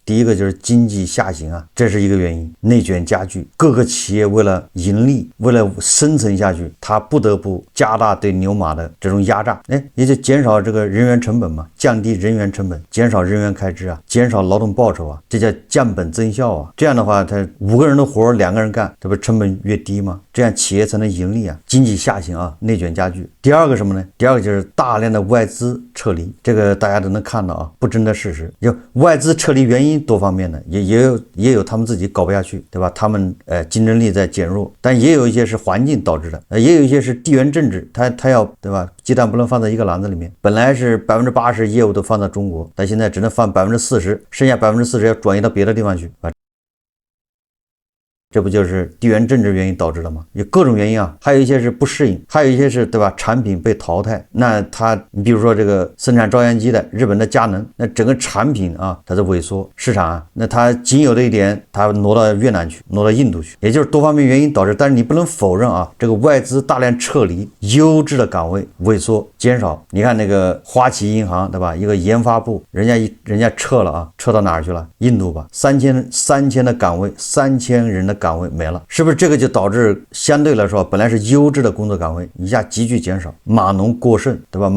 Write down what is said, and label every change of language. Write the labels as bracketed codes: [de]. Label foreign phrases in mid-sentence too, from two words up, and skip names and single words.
[zh] 第一個就是經濟下行啊，這是一個原因，內卷加劇，各個企業為了盈利，為了生存下去，他不得不加大对牛馬的這種壓榨，也就減少這個人員成本嘛，降低人員成本，減少人員開支啊，減少勞動報酬啊，這叫降本增效啊。這樣的話，他5個人的活2個人幹，這不成本越低嗎？這樣企業才能盈利啊。經濟下行啊，內卷加劇。第二個什麼呢？第二個就是大量的外資撤離，這個大家都能看到啊，不爭的事實。就外資撤離原因多方面的，也有他们自己搞不下去，对吧？他们競爭力在減弱，但也有一些是環境導致的，也有一些是地緣政治，他要，對吧？雞蛋不能放在一個籃子裡面，本來是80%業務都放在中國，但現在只能放40%，剩下40%要轉移到別的地方去啊。這不就是地緣政治原因導致的嗎？有各種原因啊，還有一些是不適應，還有一些是，對吧？產品被淘汰。那你比如說這個生產照相機的日本的佳能，那整個產品啊，它在萎縮，市場啊，那它僅有的一點，它挪到越南去，挪到印度去，也就是多方面原因導致。但是你不能否認啊，這個外資大量撤離，優質的崗位萎縮減少。你看那個花旗銀行，對吧？一個研發部，人家撤了啊，撤到哪兒去了？印度吧，3000的崗位，3000人的崗位沒了，是不是這個就導致相對來說本來是優質的工作崗位一下急劇減少，碼農過剩，對吧？